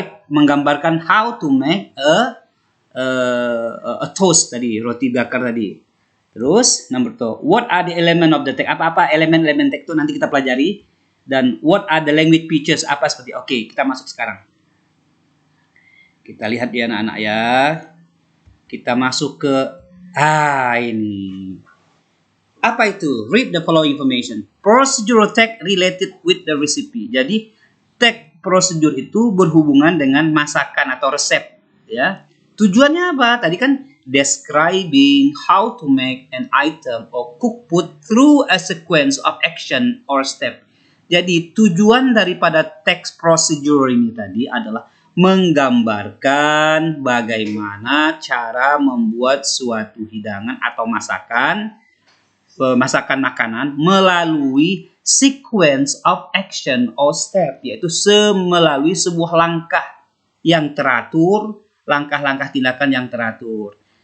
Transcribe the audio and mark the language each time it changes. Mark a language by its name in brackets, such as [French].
[Indonesian] Menggambarkan how to make a toast tadi, roti bakar tadi. [English] Terus number 2. What are the element of the tag? Apa-apa elemen-elemen tag itu nanti kita pelajari. Dan what are the language features? [Indonesian] Apa seperti? Oke, kita masuk sekarang. Kita lihat ya anak-anak ya. Kita masuk ke ini. Apa itu? [English] Read the following information. Procedural tag related with the recipe. [Indonesian] Jadi tag prosedur itu berhubungan dengan masakan atau resep ya. [English] Tujuannya apa? Tadi kan describing how to make an item or cook food through a sequence of action or step. [Indonesian] Jadi tujuan daripada text procedure ini tadi adalah menggambarkan bagaimana cara membuat suatu hidangan atau masakan makanan melalui sequence of action or step, yaitu melalui sebuah langkah yang teratur, langkah-langkah tindakan yang teratur.